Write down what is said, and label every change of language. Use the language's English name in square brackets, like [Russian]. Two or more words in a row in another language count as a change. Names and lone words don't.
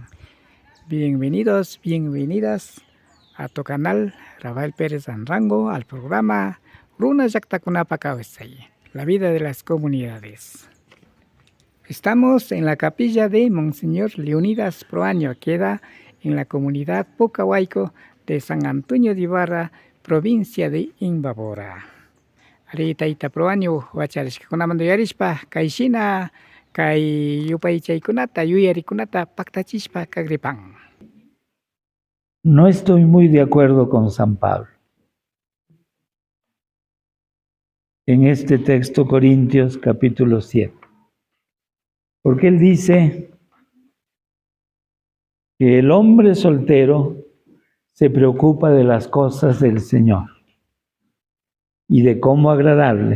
[Spanish] Bienvenidos, bienvenidas a tu canal Rafael Pérez Anrango, al programa Runa Yaktakunapa Kawesay, la vida de las comunidades. Estamos en la capilla de Monseñor Leonidas Proaño, queda en la comunidad Pucahuayco de San Antonio de Ibarra, provincia de Imbabura. [Quechua] Ari tayta Proaño wacharishkakunamanta yarishpa kayshina kay yupaychaykunata yuyarikunata paktachishpa kagripan. [Spanish] No estoy muy de acuerdo con San Pablo en este texto Corintios capítulo 7, porque él dice que el hombre soltero se preocupa de las cosas del Señor y de cómo agradarle.